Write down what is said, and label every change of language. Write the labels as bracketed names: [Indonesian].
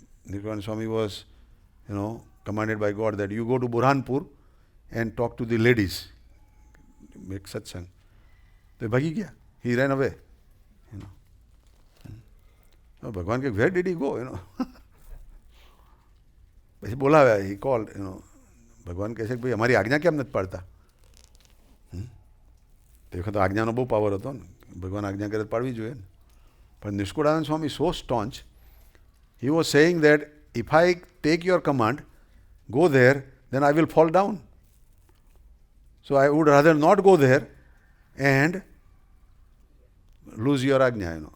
[English] Nishkulanand Swami was commanded by God that you go to Burhanpur and talk to the ladies, make satsang. [Gujarati] તો એ ભાગી ગયા. [English] He ran away. ભગવાન કે where did he go? [Gujarati] પછી બોલાવ્યા. [English] he called. [Gujarati] ભગવાન કહે છે કે ભાઈ અમારી આજ્ઞા કેમ નથી પાડતા? તે વખતે આજ્ઞાનો બહુ પાવર હતો ને, ભગવાન આજ્ઞા કરે પાડવી જોઈએ ને. [English] પણ Nishkulanand Swami so staunch, he was saying that if I take your command, go there, then I will fall down. So I would rather not go there and lose your આજ્ઞા.